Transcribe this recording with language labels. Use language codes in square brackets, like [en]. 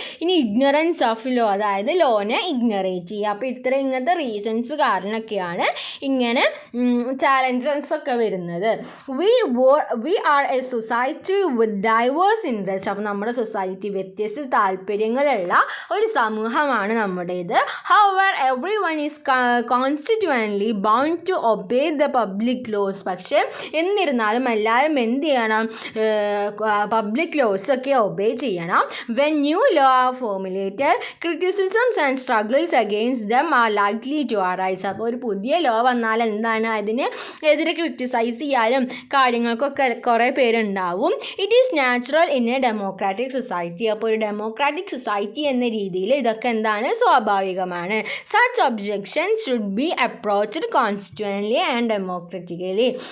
[ml] ഇനി ignorance of law, അതായത് ലോനെ ഇഗ്നറേറ്റ് ചെയ്യുക. അപ്പോൾ ഇങ്ങനത്തെ റീസൺസ് കാരണമൊക്കെയാണ് ഇങ്ങനെ ചാലഞ്ചസ് ഒക്കെ വരുന്നത്. [en] we are a society with diverse interests. [ml] അപ്പോൾ നമ്മുടെ സൊസൈറ്റി വ്യത്യസ്ത താല്പര്യങ്ങളുള്ള ഒരു സമൂഹമാണ് നമ്മുടേത്. [en] however everyone is constitutionally bound to obey the public laws. [ml] പക്ഷേ എന്നിരുന്നാലും എല്ലാവരും എന്ത് ചെയ്യണം? പബ്ലിക് ലോസ് ഒക്കെ ഒബേ ചെയ്യണം. [en] when new law are formulated, criticisms and struggles against them are likely to arise. [ml] അപ്പോൾ ഒരു പുതിയ ലോ വന്നാൽ എന്താണ്? അതിന് എതിരെ ക്രിറ്റിസൈസ് ചെയ്യാനും കാര്യങ്ങൾക്കൊക്കെ കുറേ പേരുണ്ടാവും. [en] It is natural in a democratic society. [ml] അപ്പോൾ ഒരു ഡെമോക്രാറ്റിക് സൊസൈറ്റി എന്ന രീതിയിൽ ഇതൊക്കെ എന്താണ്? സ്വാഭാവികമാണ്. [en] such objections should be approached constitutionally and democratically.